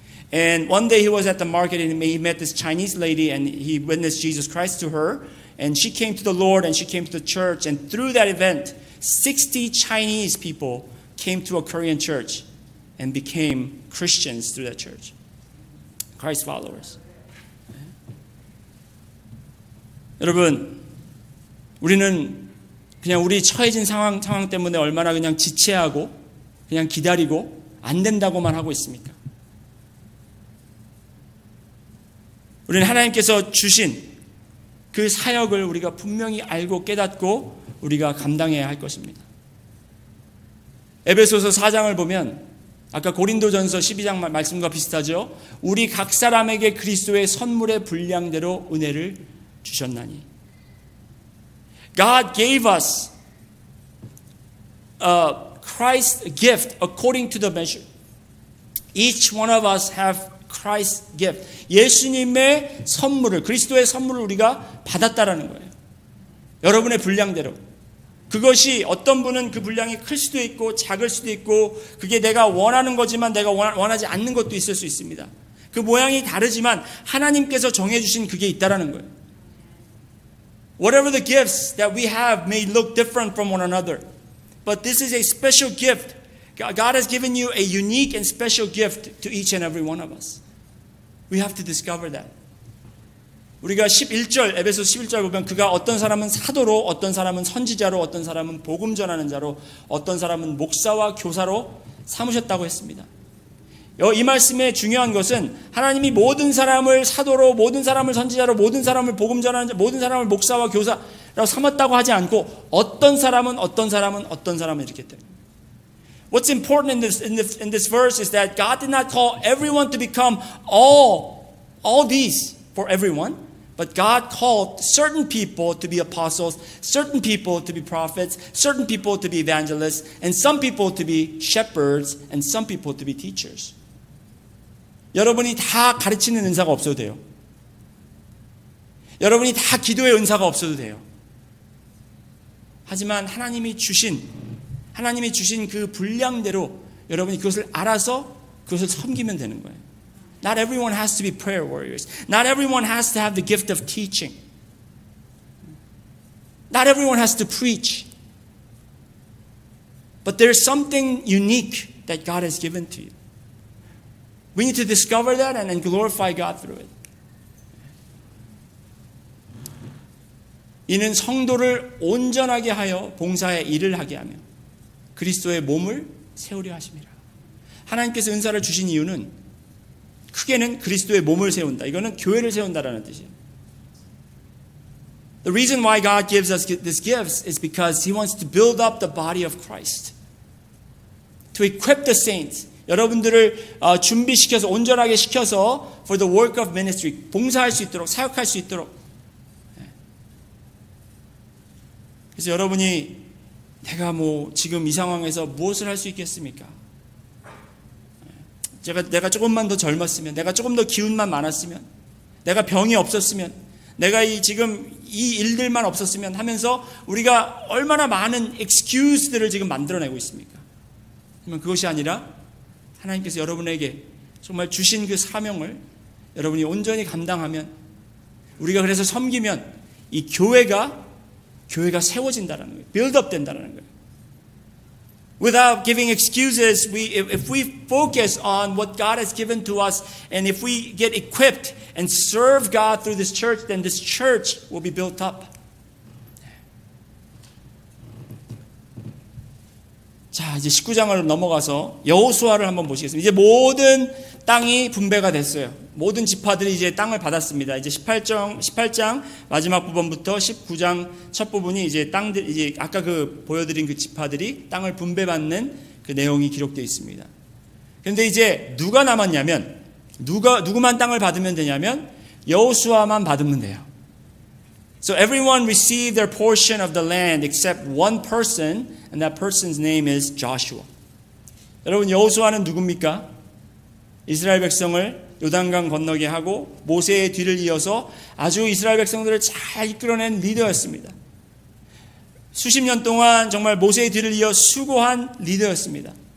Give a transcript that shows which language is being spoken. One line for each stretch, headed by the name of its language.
English: And one day he was at the market and he met this Chinese lady and he witnessed Jesus Christ to her. And she came to the Lord and she came to the church. And through that event, 60 Chinese people came to a Korean church and became Christians through that church. Christ followers.
Korean: 여러분, 우리는 그냥 우리 처해진 상황 때문에 얼마나 그냥 지체하고 그냥 기다리고 안 된다고만 하고 있습니까? 우리는 하나님께서 주신 그 사역을 우리가 분명히 알고 깨닫고 우리가 감당해야 할 것입니다. 에베소서 4장을 보면 아까 고린도전서 12장 말씀과 비슷하죠. 우리 각 사람에게 그리스도의 선물의 분량대로 은혜를 주셨나니.
English: God gave us Christ's gift according to the measure. Each one of us have Christ's gift.
Korean: 예수님의 선물을, 그리스도의 선물을 우리가 받았다라는 거예요. 여러분의 분량대로. 그것이 어떤 분은 그 분량이 클 수도 있고 작을 수도 있고 그게 내가 원하는 거지만 내가 원하지 않는 것도 있을 수 있습니다. 그 모양이 다르지만 하나님께서 정해주신 그게 있다라는 거예요.
English: Whatever the gifts that we have may look different from one another, but this is a special gift. God has given you a unique and special gift to each and every one of us. We have to discover that.
Korean: 우리가 11절, 에베소 11절 보면 그가 어떤 사람은 사도로, 어떤 사람은 선지자로, 어떤 사람은 복음 전하는 자로, 어떤 사람은 목사와 교사로 삼으셨다고 했습니다. 이 말씀의 중요한 것은 하나님이 모든 사람을 사도로, 모든 사람을 선지자로, 모든 사람을 복음 전하는 자, 모든 사람을 목사와 교사라고 삼았다고 하지 않고 어떤 사람은 이렇게 됩니다.
English: What's important in this verse is that God did not call everyone to become all these for everyone, but God called certain people to be apostles, certain people to be prophets, certain people to be evangelists, and some people to be shepherds, and some people to be teachers.
Korean: 여러분이 다 가르치는 은사가 없어도 돼요. 여러분이 다 기도의 은사가 없어도 돼요. 하지만 하나님이 주신 그 분량대로 여러분이 그것을 알아서 그것을 섬기면 되는 거예요.
English: Not everyone has to be prayer warriors. Not everyone has to have the gift of teaching. Not everyone has to preach. But there's something unique that God has given to you. We need to discover that and glorify God through it.
Korean: 이는 성도를 온전하게 하여 봉사의 일을 하게 하며 그리스도의 몸을 세우려 하심이라. 하나님께서 은사를 주신 이유는 크게는 그리스도의 몸을 세운다. 이거는 교회를 세운다라는 뜻이에요.
English: The reason why God gives us these gifts is because He wants to build up the body of Christ. To equip the saints.
Korean: 여러분들을 준비시켜서 온전하게 시켜서
English: for the work of ministry.
Korean: 봉사할 수 있도록, 사역할 수 있도록. 그래서 여러분이 내가 지금 이 상황에서 무엇을 할 수 있겠습니까? 내가 조금만 더 젊었으면, 내가 조금 더 기운만 많았으면, 내가 병이 없었으면, 내가 지금 이 일들만 없었으면 하면서 우리가 얼마나 많은 excuse들을 지금 만들어내고 있습니까? 그러면 그것이 아니라 하나님께서 여러분에게 정말 주신 그 사명을 여러분이 온전히 감당하면, 우리가 그래서 섬기면 이 교회가 세워진다는 거예요. 빌드업 된다는 거예요.
English: Without giving excuses, if we focus on what God has given to us, and if we get equipped and serve God through this church, then this church will be built up.
Korean: 자, 이제 19장을 넘어가서 여호수아를 한번 보시겠습니다. 이제 모든 땅이 분배가 됐어요. 모든 지파들이 이제 땅을 받았습니다. 이제 18장 마지막 부분부터 19장 첫 부분이 이제 땅들, 이제 아까 보여드린 그 지파들이 땅을 분배받는 그 내용이 기록되어 있습니다. 그런데 이제 누가 남았냐면, 누구만 땅을 받으면 되냐면, 여호수아만 받으면 돼요.
English: So everyone received their portion of the land except one person, and that person's name is Joshua.
Korean: 여러분, 여호수아는 누굽니까? 이스라엘 백성을 요단강 건너게 하고 모세의 뒤를 이어서 아주 이스라엘 백성들을 잘 이끌어낸 리더였습니다. 수십 년 동안 정말 모세의 뒤를 이어 수고한 리더였습니다.